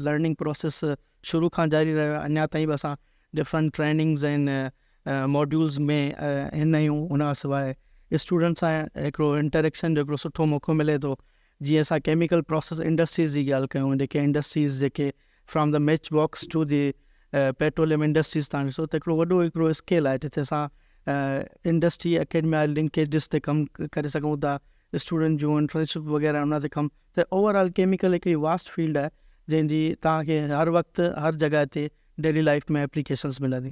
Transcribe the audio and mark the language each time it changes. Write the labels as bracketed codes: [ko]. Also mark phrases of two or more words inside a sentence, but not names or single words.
[en] learning process [sd] शुरू खां जारी रहियो आहे। अञा ताईं बि असां [en] different trainings [sd] ऐं मॉड्यूल्स में हिन आहियूं। हुन खां सवाइ स्टूडेंट्स सां हिकिड़ो इंटरेक्शन जो हिकिड़ो सुठो मौक़ो मिले थो। जीअं असां [en] chemical process industries [sd] जी ॻाल्हि कयूं, जेके इंडस्ट्रीज़ जेके [en] from the match box to the petroleum industries [sd] तव्हां ॾिसो त हिकिड़ो स्केल आहे जिते असां [en] industry academia linkages [sd] ते कमु करे सघूं था। स्टूडेंट जूं इंटर्नशिप वग़ैरह उन ते कमु, त [en] overall chemical [sd] हिकिड़ी [en] vast field [sd] आहे जंहिंजी तव्हांखे हर वक़्तु हर जॻह ते [en] daily life [sd] में एप्लीकेशंस मिलंदी।